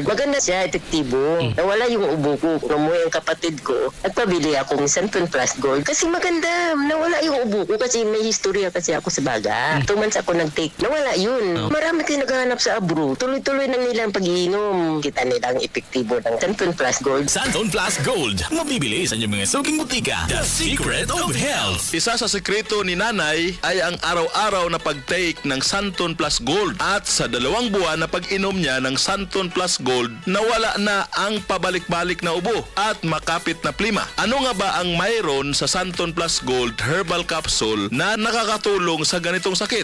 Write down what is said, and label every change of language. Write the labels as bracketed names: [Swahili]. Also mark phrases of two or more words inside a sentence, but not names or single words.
[Filipino] Maganda siya, epektibo. Nawala yung ubo ko. Namuhay ang kapatid ko. Nagpabili akong Santon Plus Gold kasi maganda. Nawala yung ubo ko kasi may historya kasi ako sa baga. 2 months ako nag-take. Nawala yun. Marami kayo naghahanap sa abro. Tuloy-tuloy nang nilang pag-iinom. Kita nilang epektibo ng Santon Plus Gold. Santon Plus Gold. Mabibili sa inyong mga suking butika. [English] The Secret of Health. [Filipino] Isa sa sekreto ni nanay ay ang araw-araw na pag-take ng Santon Plus Gold. At sa 2 buwan na pag-inom niya ng Santon Plus Gold, nawala na ang pabalik-balik na ubo at makapit na plima. Ano nga ba ang mayroon sa Santon Plus Gold Herbal Capsule na nakakatulong sa ganitong sakit?